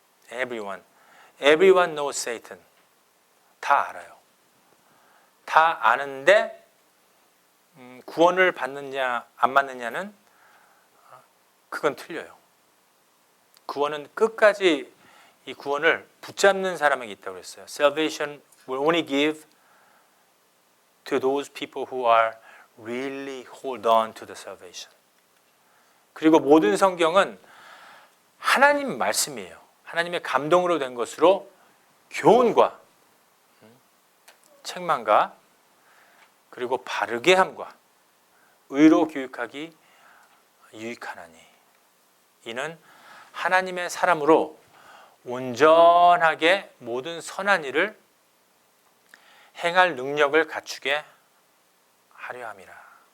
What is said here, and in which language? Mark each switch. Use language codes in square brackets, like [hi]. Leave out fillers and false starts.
[en] Everyone knows Satan. [ko] 다 알아요. 다 아는데 구원을 받느냐 안 받느냐는 그건 틀려요. 구원은 끝까지 이 구원을 붙잡는 사람에게 있다고 그랬어요. [en] Salvation will only give to those people who are really hold on to the salvation. [ko] 그리고 모든 성경은 하나님 말씀이에요. 하나님의 감동으로 된 것으로 교훈과 책망과 그리고 바르게 함과 의로 교육하기 유익하나니 이는 하나님의 사람으로 온전하게 모든 선한 일을 행할 능력을 갖추게 하려 함이라.